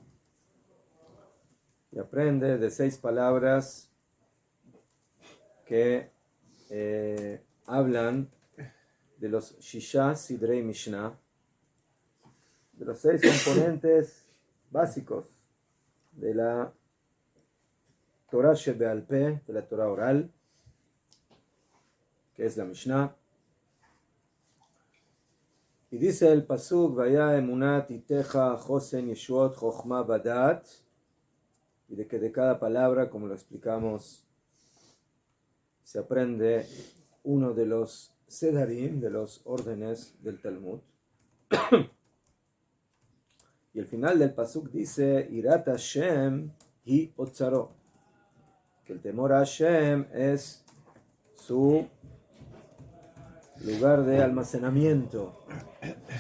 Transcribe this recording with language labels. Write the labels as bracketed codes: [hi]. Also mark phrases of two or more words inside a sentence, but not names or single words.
[es] y aprende de 6 palabras que hablan de los [he] Shisha Sidrei Mishnah, [es] de los 6 componentes básicos de la [he] Torah Shebe'al Peh, [es] de la Torah oral, que es la Mishnah. Y dice el Pasuk, [he] Vaya emunat iteja chosen yeshuot chochma badat, [es] y de que de cada palabra, como lo explicamos, se aprende uno de los Sedarim, de los órdenes del Talmud. Y el final del Pasuk dice, [he] Irat Hashem hi otzaro, [es] que el temor a Hashem es su lugar de almacenamiento, ¿sí?